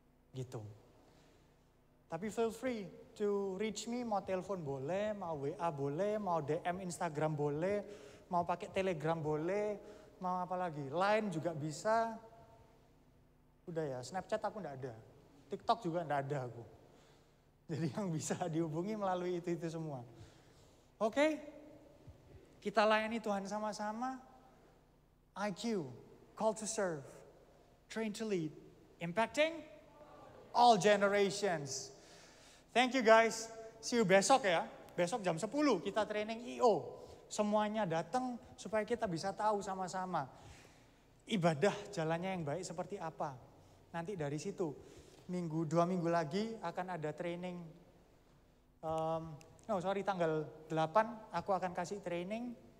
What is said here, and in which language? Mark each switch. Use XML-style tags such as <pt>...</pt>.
<id>Gitu. Tapi</id> <en>feel free to reach me,</en> <id>mau telepon boleh, mau WA boleh, mau DM Instagram boleh, mau pakai Telegram boleh, mau apa lagi, Line juga bisa. Udah ya, Snapchat aku enggak ada. TikTok juga enggak ada aku. Jadi yang bisa dihubungi melalui itu semua. Oke? Kita layani Tuhan sama-sama.</id> <en>IQ, call to serve, train to lead, impacting all generations. Thank you guys. See you</en> <id>besok ya. Besok jam 10 kita training IO. Semuanya datang supaya kita bisa tahu sama-sama ibadah jalannya yang baik seperti apa. Nanti dari situ, 2 minggu lagi akan ada training. Tanggal 8 aku akan kasih training.</id>